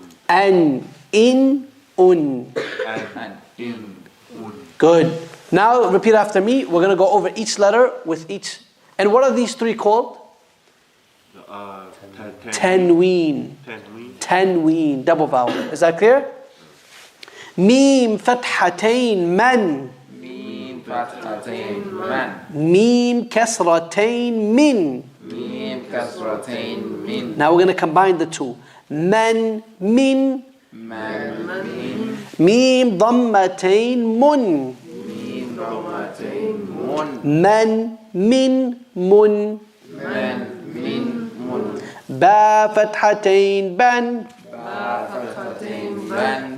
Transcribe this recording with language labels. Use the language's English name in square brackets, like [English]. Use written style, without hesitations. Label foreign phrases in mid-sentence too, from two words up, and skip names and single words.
[Arabic] اً اٍ اٌ. And in. Un. [English] Good. Now repeat after me. We're going to go over each letter with each. And what are these three called? Tanween. Tanween. Tanween, double vowel. Is that clear? [Arabic] ميم فتحتين مً. ميم فتحتين مً. ميم كسرتين مٍ. ميم كسرتين مٍ. [English] Now we're going to combine the two. [Arabic] Man, min. مً مٍ. ميم ضمتين مٌ. ميم ضمتين مٌ. مً مٍ مٌ. مً مٍ مٌ. باء فتحتين بً. باء فتحتين بً.